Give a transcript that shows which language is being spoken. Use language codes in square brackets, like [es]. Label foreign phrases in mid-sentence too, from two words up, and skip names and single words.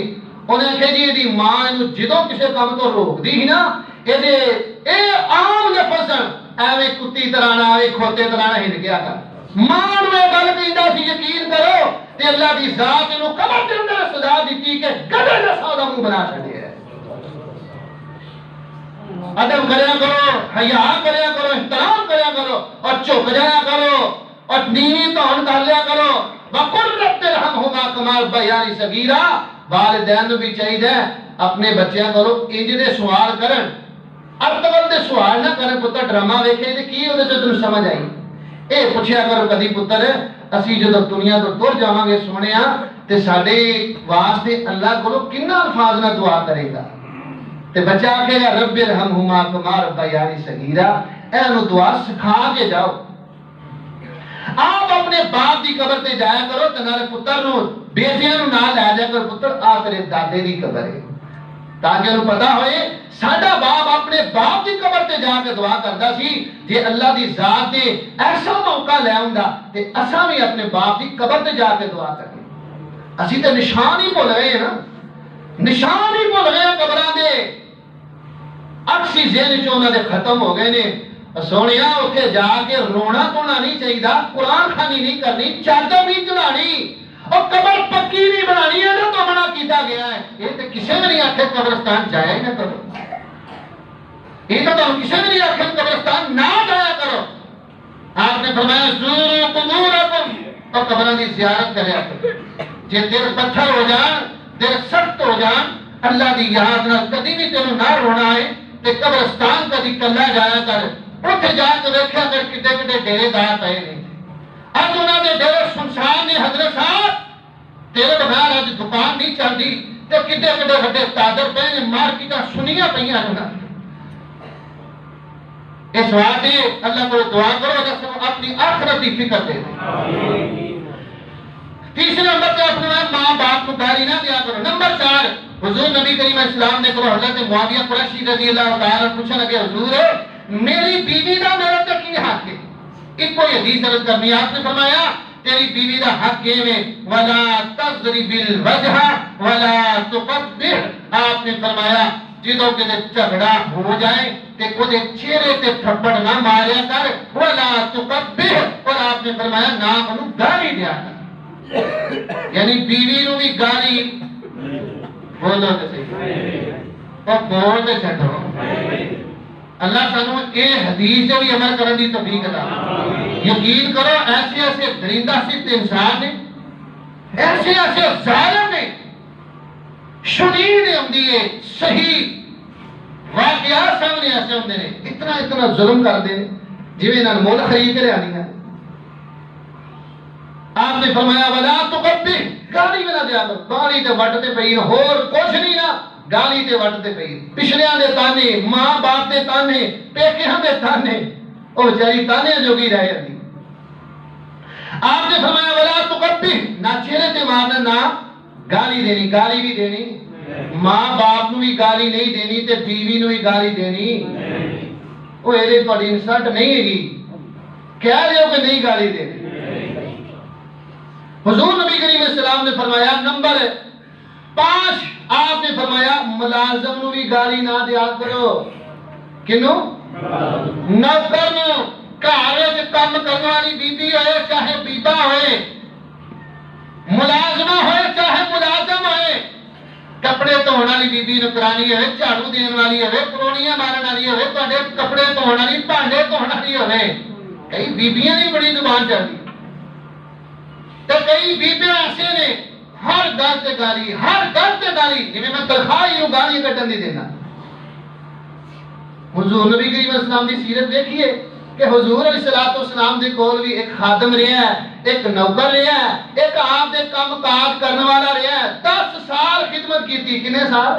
[pa] انہیں کہا جی ایدی ماں اینو جدوں کسے کام تو روک دی ہی نا، اے عام لفظ ایویں کتی ترانا ایویں کھوتے ترانا ہل گیا کر، ماں نو یہ گل کہندا سی یقین کرو تے اللہ دی ذات اینو قبر دے اندر سزا دتی کہ گدے جیسا دا منہ بنا چھڈیا ہے۔ ادب کریا کرو، حیا کریا کرو، احترام کریا کرو، اور چپ جایا کرو، اور نیوی توہن کر لیا کرو۔ [ar] وَقُلْ رَبِّ ارْحَمْهُمَا كَمَا رَبَّيَانِي صَغِيرًا، [pa] والدین بھی چاہیے اپنے بچیاں کرو انج دے سوال کرن، ارتبل دے سوال نہ کرن، پتر ڈرامہ ویکھے تے کی اودے چ تینوں سمجھ آئی؟ اے پوچھیا کرو کدی پتر اسی جدوں دنیا تو ٹر جاواں گے سونیا تے ساڈے واسطے اللہ کولوں کنا الفاظ نہ دعا کرے گا؟ تے بچہ آکھے گا [ar] رب ارحمہما کما ربیانی صغیرا، [pa] اے انو دعا سکھا کے جاؤ۔ آپ اپنے باپ دی قبر تے جایا کرو تے نالے پتر نو بیٹیاں نو نال لے جا کر پتر آ تیرے دادے دی قبر ہے، تاکہ انہوں پتا ہوئے ساڈا باپ اپنے باپ دی قبر تے جا کے دعا کردا سی، جے اللہ دی ذات دے ایسا موقع لے آوندا تے اساں بھی اپنے باپ دی قبر تے جا کے دعا کریں۔ اسی تے نشان ہی بھول گئے نا، نشان ہی بھول گئے قبراں دے، اکسی ذہن چ انہاں دے ختم ہو گئے نے۔ سونیا اوتھے جا کے رونا تونا نہیں چاہیے، قرآن خوانی نہیں کرنی، چادر نہیں چڑھانی، اور قبر پکی نہیں بنانی ہے نا تو منع کیتا گیا ہے۔ یہ تو کسی نے نہیں آخر قبرستان جایا ہی نہ کرو، یہ تو کسی نے نہیں آخر قبرستان نہ جایا کرو۔ آپ نے فرمایا [ar] زوروا قبورکم، [pa] اور قبراں دی زیارت کریا کرو۔ جے دل پتھر ہو جان، دل سخت ہو جان، اللہ دی یاد نہ کدی بھی تینوں نہ رونا ہے تے قبرستان کدی کلا جایا کر، اتنے جا کے دیکھا کر کتے کتے ڈیرے دار پے نے، اج انہاں دے ڈیرے سنسان نے۔ حضرت صاحب تیرے بغیر اج دکان نہیں چلدی تے کتے کتے وڈے تاجر پے نے، مارکیٹاں سنیاں پیاں نے۔ [ur] اس واسطے اللہ کو دعا کرو کہ اپنی آخرت کی فکر دے دے۔ تیسرے نمبر پہ اپنے ماں باپ کو گالی نہ دیا کرو۔ [pa] نمبر 4 حضور نبی کریم اسلام نے کرو حضرت معاویہ قریشی رضی اللہ تعالیٰ پوچھنے لگے حضور میری بیوی دا میرے تے کی حق ہے؟ ایک کوئی حدیث عرض کرنی، آپ نے فرمایا تیری بیوی دا حق یہ ہے [ar] ولا تضرب الوجہ ولا تقبح، [pa] آپ نے فرمایا جدوں کہ جھگڑا ہو جائے تے کدے چہرے تے تھپڑ نہ ماریا کر، [ar] ولا تقبح، [pa] اور آپ نے فرمایا نہ انہوں گالی دیا کر۔ یعنی بیوی نو بھی گالی بولو تے صحیح، اور بول تے چھڈو۔ اللہ سانو اے حدیث سے بھی عمل کرنے دی توفیق عطا۔ یقین کرو ایسے ایسے درندہ صرف انسان نے، ایسے ایسے ظالم نے، شدید ہوندی ہے صحیح واقعات سامنے ایسے ہوندے نے، اتنا ظلم کرتے ہیں جویں انہاں مول خرید کے لیا نہیں۔ آپ نے فرمایا [ar] ولا تقبح، [pa] گالی بھی نہ دیا کرو، گالی تے وٹتے پئی ہور کچھ نہیں نا، گالی تے وٹتے پئی، پچھلیاں دے تانے، ماں باپ دے تانے، پیکیاں دے تانے، او بیچاری تانے جوگی رہ جاندی۔ آپ نے فرمایا [ar] ولا تقبح، [pa] نہ چہرے تے مارنا نہ گالی دینی، گالی بھی دینی، ماں باپ نو بھی گالی نہیں دینی تے بیوی نو بھی گالی دینی، او ایدے تہاڈی انسلٹ نہیں ہے، کہہ دیو کہ نہیں گالی دینی۔ حضور نبی کریم السلام نے فرمایا نمبر 5 آپ نے فرمایا ملازم نو بھی گالی نہ دیا کرو. کنو؟ نوکر نو. گھر وچ کام کرنے والی بی بی ہوئے چاہے بیبا ہوئے, ملازمہ ہوئے چاہے ملازم ہوئے, کپڑے دھونے والی بی بی نوکرانی ہوئے, جھاڑو دین والی ہوئے, پرونیاں مارن والی ہوئے, تواڈے کپڑے دھونے والی, بھانڈے دھونے والی ہوئے. کئی بیبیاں دی بڑی زبان چلدی تے کئی بیبیاں ایسے نے ہر گل تے گالی, ہر گل تے گالی. جویں میں تنخواہ ہی گالی کٹن دی دینا. حضور نبی کریم علیہ السلام دی سیرت دیکھیے کہ حضور علیہ السلام دے کول بھی ایک خادم رہا ہے, ایک نوکر رہا ہے, ایک آپ دے کام کاج کرنے والا رہا ہے. 10 سال خدمت کی. کنے سال؟